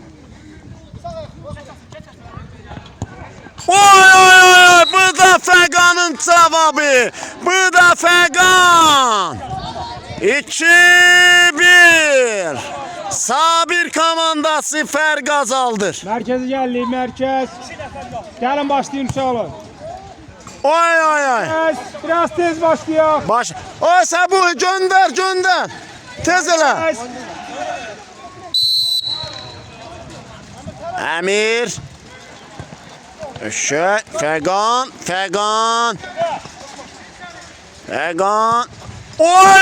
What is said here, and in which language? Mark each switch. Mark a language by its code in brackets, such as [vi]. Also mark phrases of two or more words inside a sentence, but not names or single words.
[az] Oy, bu da Fəqanın cavabı. Bu da Fəqan. 2-1. Sabir komandası fərq azaldır. [tr] Merkezi geldi, merkez. Gelin başlayın uşaqlar. [az] Oy. Biraz tez başlayaq. Baş. Oy Səbuhi göndər. Tez elə. Əmir. Fəqan. Oy.